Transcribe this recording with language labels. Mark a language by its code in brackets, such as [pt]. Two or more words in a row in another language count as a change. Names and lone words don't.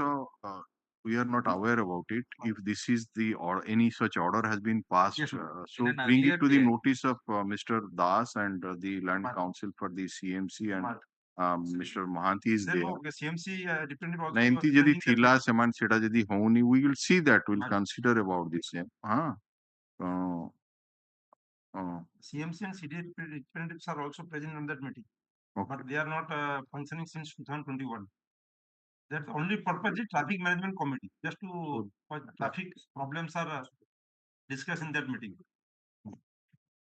[en] We are not aware about it. If this is the or any such order has been passed, Yes, sir. so In an bring it earlier to the day. notice of Mr. Das and the Land But- Council for the CMC and But- Mr. Mahanti is there. Then CMC representative also [or] Na ଏମିତି [en] was [or] ଯଦି [en] attending that [or] ଥିଲା [en] meeting. [or] ସେମାନେ ସେଟା ଯଦି ହଉନି, [en] we will see that, we'll But- consider about this. CMC and CD representatives are also present on that meeting, Okay. but they are not functioning since 2021. That's the only purpose is traffic management committee, just to traffic problems are discussed in that meeting.